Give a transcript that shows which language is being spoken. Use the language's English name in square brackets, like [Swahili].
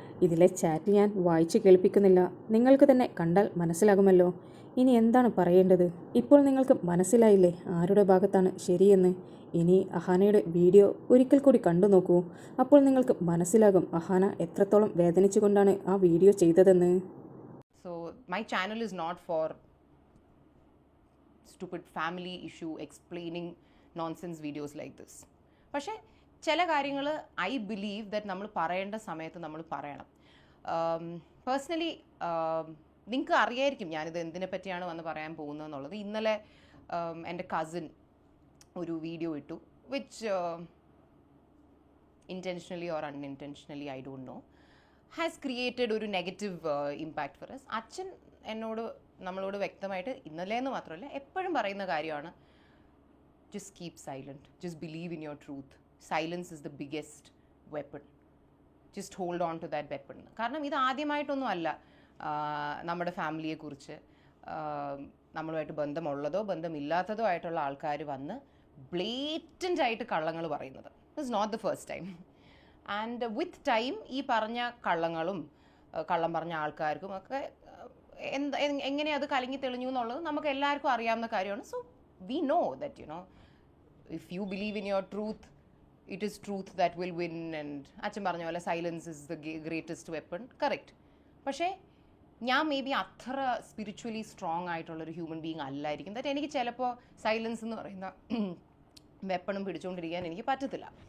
[Malayalam] ഇതിലെ ചാറ്റ് ഞാൻ വായിച്ചു കേൾപ്പിക്കുന്നില്ല, നിങ്ങൾക്ക് തന്നെ കണ്ടാൽ മനസ്സിലാകുമല്ലോ. ഇനി എന്താണ് പറയേണ്ടത്? ഇപ്പോൾ നിങ്ങൾക്ക് മനസ്സിലായില്ലേ ആരുടെ ഭാഗത്താണ് ശരിയെന്ന്? ഇനി അഹാനയുടെ വീഡിയോ ഒരിക്കൽ കൂടി കണ്ടു നോക്കൂ. അപ്പോൾ നിങ്ങൾക്ക് മനസ്സിലാകും അഹാന എത്രത്തോളം വേദനിച്ചുകൊണ്ടാണ് ആ വീഡിയോ ചെയ്തതെന്ന്. [English] So my channel is not for stupid family issue explaining nonsense videos like this. [Malayalam] പക്ഷേ ചില കാര്യങ്ങൾ [English] I believe that [Malayalam] നമ്മൾ പറയേണ്ട സമയത്ത് നമ്മൾ പറയണം. പേഴ്സണലി നിങ്ങൾക്ക് അറിയായിരിക്കും ഞാനിത് എന്തിനെ പറ്റിയാണ് വന്ന് പറയാൻ പോകുന്നതെന്നുള്ളത്. ഇന്നലെ എൻ്റെ കസിൻ ഒരു വീഡിയോ ഇട്ടു, [English] Which intentionally or unintentionally I don't know has created ഒരു negative impact for us. [Malayalam] അച്ഛൻ നമ്മളോട് വ്യക്തമായിട്ട് ഇന്നലെ എന്ന് മാത്രമല്ല എപ്പോഴും പറയുന്ന കാര്യമാണ്, [English] just keep silent, just believe in your truth, silence is the biggest weapon, just hold on to that weapon. [Malayalam] കാരണം ഇത് ആദ്യമായിട്ടൊന്നും അല്ല നമ്മുടെ ഫാമിലിയെക്കുറിച്ച് നമ്മളുമായിട്ട് ബന്ധമുള്ളതോ ബന്ധമില്ലാത്തതോ ആയിട്ടുള്ള ആൾക്കാർ വന്ന് ബ്ലേറ്റൻ്റ് ആയിട്ട് കള്ളങ്ങൾ പറയുന്നത്. [English] It's not the first time. [Malayalam] And with time ഈ പറഞ്ഞ കള്ളങ്ങളും കള്ളം പറഞ്ഞ ആൾക്കാർക്കും ഒക്കെ എങ്ങനെ അത് കലങ്ങി തെളിഞ്ഞു എന്നുള്ളത് നമുക്ക് എല്ലാവർക്കും അറിയാവുന്ന കാര്യമാണ്. [English] So we know that, you know, if you believe in your truth, it is truth that will win. And [Malayalam] അച്ഛൻ പറഞ്ഞ പോലെ [English] Silence is the greatest weapon. Correct. [Malayalam] പക്ഷേ ഞാൻ മേ ബി അത്ര സ്പിരിച്വലി സ്ട്രോങ് ആയിട്ടുള്ളൊരു ഹ്യൂമൻ ബീങ് അല്ലായിരിക്കും. ദാറ്റ് എനിക്ക് ചിലപ്പോൾ silence എന്ന് പറയുന്ന വെപ്പണും പിടിച്ചുകൊണ്ടിരിക്കാൻ എനിക്ക് പറ്റത്തില്ല.